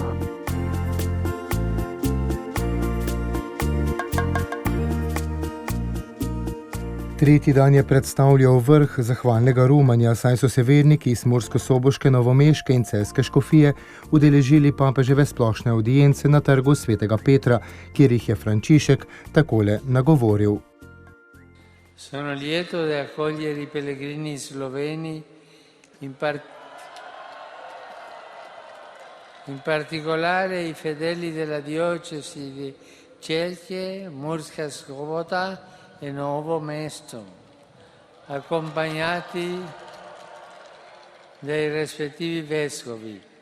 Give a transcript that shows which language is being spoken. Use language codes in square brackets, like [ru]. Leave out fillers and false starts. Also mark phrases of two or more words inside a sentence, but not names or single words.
[sl] Tretji dan je predstavljal vrh zahvalnega romanja, saj so se verniki iz murskosoboške, novomeške in celjske škofije udeležili papeževe splošne avdience na trgu svetega Petra, kjer jih je Frančišek takole nagovoril. [it] Sono lieto di accogliere I pellegrini sloveni, in particolare I fedeli della diocesi di Celje, Murska Sobota e Novo Mesto, accompagnati dai rispettivi vescovi.